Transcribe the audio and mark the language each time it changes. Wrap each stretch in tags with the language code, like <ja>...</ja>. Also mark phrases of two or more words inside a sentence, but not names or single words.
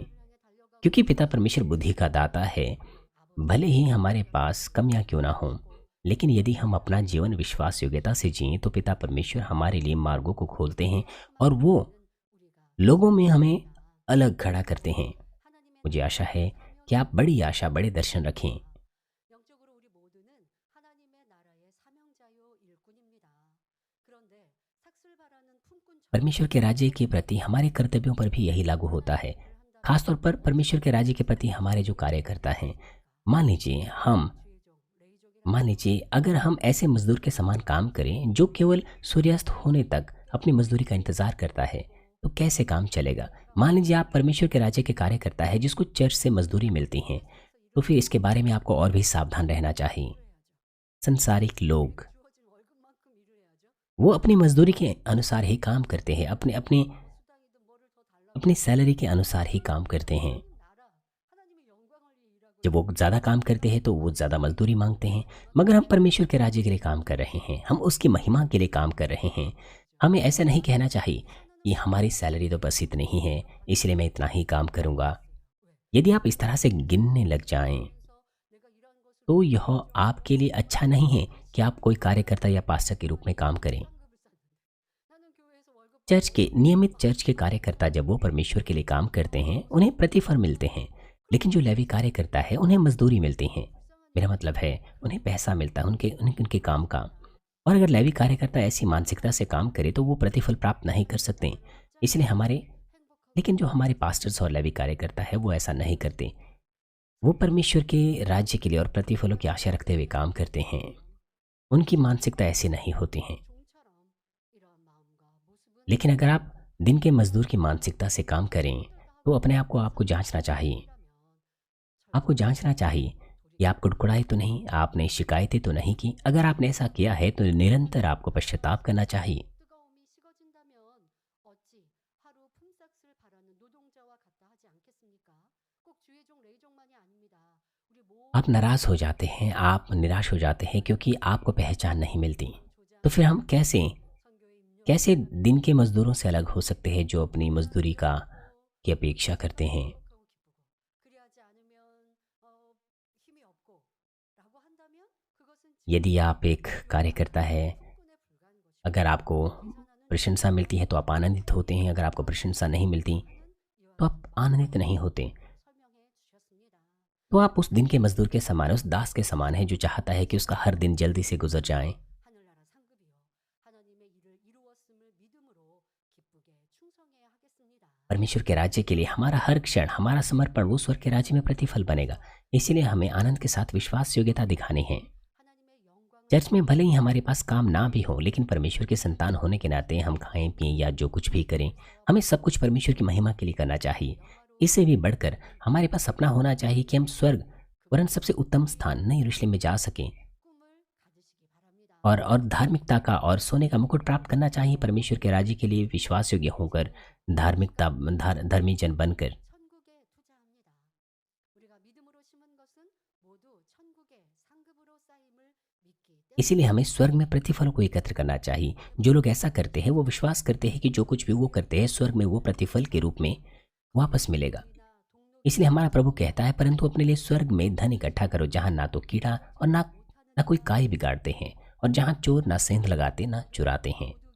<hi>क्योंकि पिता परमेश्वर बुद्धि का दाता है। भले ही हमारे पास कमियां क्यों ना हों, लेकिन यदि हम अपना जीवन विश्वास योग्यता से जिए तो पिता परमेश्वर हमारे लिए मार्गों को खोलते हैं, और वो लोगों में हमें अलग खड़ा करते हैं। मुझे आशा है कि आप बड़ी आशा, बड़े दर्शन रखें।</hi> <ko>영적으로 우리 모두는 하나님의 나라의 사명자요 일꾼입니다. 그런데 삭슬 바라는 품꾼처럼</ko> <hi>परमेश्वर के राज्य के प्रति हमारे कर्तव्यों पर भी यही लागू होता है।</hi> <ko>일을 한다고</ko> <hi>खासतौर पर परमेश्वर के राज्य के प्रति हमारे जो कार्यकर्ता हैं, मान लीजिए हम</hi> <ko>주의종, 레이족이라는</ko> <hi>मान लीजिए अगर हम ऐसे मजदूर के समान काम करें जो केवल सूर्यास्त होने तक अपनी मजदूरी का इंतजार करता है, तो कैसे काम चलेगा। मान लीजिए आप परमेश्वर के राज्य के कार्यकर्ता है जिसको चर्च से मजदूरी मिलती है, तो फिर इसके बारे में आपको और भी सावधान रहना चाहिए। संसारिक लोग</hi> <ko>주어진 월급만큼 일을 해야죠.</ko> <hi>वो अपनी मजदूरी के अनुसार ही काम करते हैं, अपने अपने</hi> <ko>수당이든 뭐를 더 달라고</ko> <hi>अपनी सैलरी के अनुसार ही काम करते हैं।</hi> <ko>나라 하나님의 영광을 위해 일하고</ko> <hi>जब वो ज़्यादा काम करते हैं तो वो ज़्यादा मजदूरी मांगते हैं। मगर हम परमेश्वर के राज्य के लिए काम कर रहे हैं, हम उसकी महिमा के लिए काम कर रहे हैं। हमें ऐसा नहीं कहना चाहिए कि हमारी सैलरी तो बस इतनी ही है, इसलिए मैं इतना ही काम करूँगा। यदि आप इस तरह से गिनने लग जाएं,</hi> <ko>그래서 내가 일하는 것을</ko> <hi>तो यह आपके लिए अच्छा नहीं है कि आप कोई कार्यकर्ता या पास्टर के रूप में काम करें।</hi> <ko>상급을 쌓는데 나는 교회에서 월급</ko> <hi>चर्च के नियमित चर्च के कार्यकर्ता जब वो परमेश्वर के लिए काम करते हैं, उन्हें प्रतिफल मिलते हैं। लेकिन जो लेवी कार्यकर्ता है, उन्हें मजदूरी मिलती है। मेरा मतलब है, उन्हें पैसा मिलता है उनके उनके उनके काम का। और अगर लेवी कार्यकर्ता ऐसी मानसिकता से काम करे तो वो प्रतिफल प्राप्त नहीं कर सकते। इसलिए हमारे लेकिन जो हमारे पास्टर्स और लेवी कार्यकर्ता है वो ऐसा नहीं करते। वो परमेश्वर के राज्य के लिए और प्रतिफलों की आशा रखते हुए काम करते हैं। उनकी मानसिकता ऐसी नहीं होती है।</hi> <ko>종처럼 이러한 마음과 모습은</ko> <hi>लेकिन अगर आप दिन के मजदूर की मानसिकता से काम करें तो अपने आप को आपको जांचना चाहिए। आपको जांचना चाहिए कि आप कुड़कुड़ाए तो नहीं, आपने शिकायतें तो नहीं की। अगर आपने ऐसा किया है तो निरंतर आपको पश्चाताप करना चाहिए।</hi> <ko>뜨거움이 식어진다면 어찌 하루 품삯을 바라는 노동자와 같다 하지 않겠습니까? 꼭 주의종 레이종만이 아닙니다. 우리</ko> <hi>आप</hi> <ko>모든</ko> <hi>नाराज हो जाते हैं, आप निराश हो जाते हैं क्योंकि आपको पहचान नहीं मिलती। तो</hi> <ko>조장</ko> <hi>फिर हम कैसे</hi> <ko>선교의 임령</ko> <hi>कैसे दिन के मजदूरों से अलग हो सकते हैं जो अपनी मजदूरी का की अपेक्षा करते हैं।</hi> <ko>행복하고 기쁘고 그리하지 않으면 힘이 없고라고 한다면 그것은</ko> <hi>यदि आप एक कार्यकर्ता है,</hi> <ko>충분에 불과한 것이고</ko> <hi>अगर आपको</hi> <ko>계산하는</ko> <hi>प्रशंसा मिलती है तो आप आनंदित होते हैं, अगर आपको प्रशंसा नहीं मिलती</hi> <ko>이와</ko> <hi>तो आप आनंदित नहीं होते।</hi> <ko>설명해 주셨습니다.</ko> <hi>तो आप उस दिन के मजदूर के समान, उस दास के समान है जो चाहता है कि उसका हर दिन जल्दी से गुजर जाए।</hi> <ko>하늘나라 상급이요 하나님의 일을 이루었음을 믿음으로 기쁘게 충성해야 하겠습니다.</ko> <hi>परमेश्वर के राज्य के लिए हमारा हर क्षण, हमारा समर्पण वो स्वर्ग के राज्य में प्रतिफल बनेगा। इसीलिए हमें आनंद के साथ विश्वास योग्यता दिखानी है।</hi> <ko>하나님의 영광을</ko> <hi>चर्च में भले ही हमारे पास काम ना भी हो, लेकिन परमेश्वर के संतान होने के नाते हम खाएं पिएं या जो कुछ भी करें, हमें सब कुछ परमेश्वर की महिमा के लिए करना चाहिए। इससे भी बढ़कर हमारे पास सपना होना चाहिए कि हम स्वर्ग वरन सबसे उत्तम स्थान नई यरूशलेम में जा सकें,</hi> <ko>꿈을 가지시기 바랍니다.</ko> <hi>और धार्मिकता का और सोने का मुकुट प्राप्त करना चाहिए परमेश्वर के राज्य के लिए विश्वास योग्य होकर, धर्मी जन बनकर।</hi> <ko>천국에 투자합니다. 우리가 믿음으로 심은 것은 모두 천국의 상급으로 쌓임을 믿기</ko> <hi>इसीलिए हमें स्वर्ग में प्रतिफलों को एकत्र करना चाहिए। जो लोग ऐसा करते हैं वो विश्वास करते हैं कि जो कुछ भी वो करते हैं स्वर्ग में वो प्रतिफल के रूप में वापस मिलेगा। इसलिए हमारा प्रभु कहता है, परंतु अपने लिए स्वर्ग में धन इकट्ठा करो, जहाँ ना तो कीड़ा और ना कोई काई बिगाड़ते हैं, और जहाँ चोर ना सेंध लगाते ना चुराते हैं।</hi>